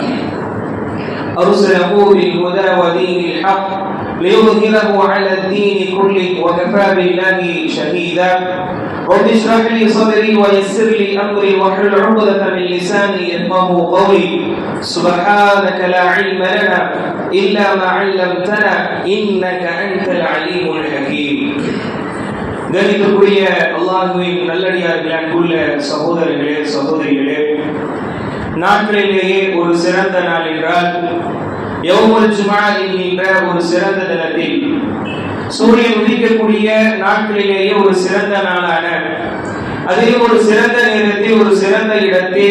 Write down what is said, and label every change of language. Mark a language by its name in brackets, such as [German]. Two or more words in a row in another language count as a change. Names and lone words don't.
[Arabic] أرسله بالهدى ودين الحق ليظهره على الدين كله وكفى بالله شهيدا. رب اشرح لي صدري ويسر لي أمري واحلل عقدة من لساني يفقهوا قولي. سبحانك لا علم لنا إلا ما علمتنا إنك أنت العليم الحكيم. [Tamil] கணிதக்குரிய அல்லாஹ்வின் நல்லடியார்களே, அன்புள்ள சகோதரர்களே சகோதரிகளே, நாட்களிலேயே ஒரு சிறந்த நாள் என்றால் [Arabic] يوم الجمعة [Tamil] என்கின்ற ஒரு சிறந்த தினத்தில், சூரியன் உதிக்கக்கூடிய நாட்களிலேயே ஒரு சிறந்த நாளான, அதிலும் ஒரு சிறந்த நேரத்தில், ஒரு சிறந்த இடத்தில்,